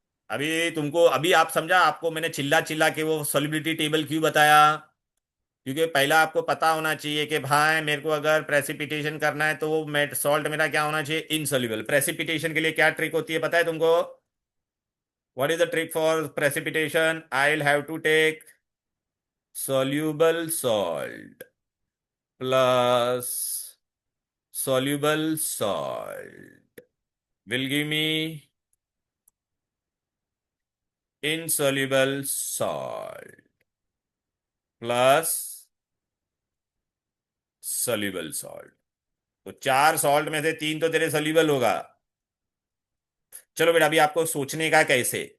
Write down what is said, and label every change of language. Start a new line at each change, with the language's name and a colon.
Hindi: अभी तुमको, अभी आप समझा, आपको मैंने चिल्ला चिल्ला के वो सॉलिबिलिटी टेबल क्यों बताया? क्योंकि पहला आपको पता होना चाहिए कि भाई मेरे को अगर प्रेसिपिटेशन करना है तो वो सॉल्ट मेरा क्या होना चाहिए? इनसॉल्युबल। प्रेसिपिटेशन के लिए क्या ट्रिक होती है पता है तुमको?
English: What is the trick for precipitation? I will have to take soluble salt plus soluble salt will give me insoluble salt plus soluble salt।
Hindi: तो 4 सॉल्ट में से 3 तो तेरे सॉल्युबल होगा। चलो बेटा, अभी आपको सोचने का कैसे।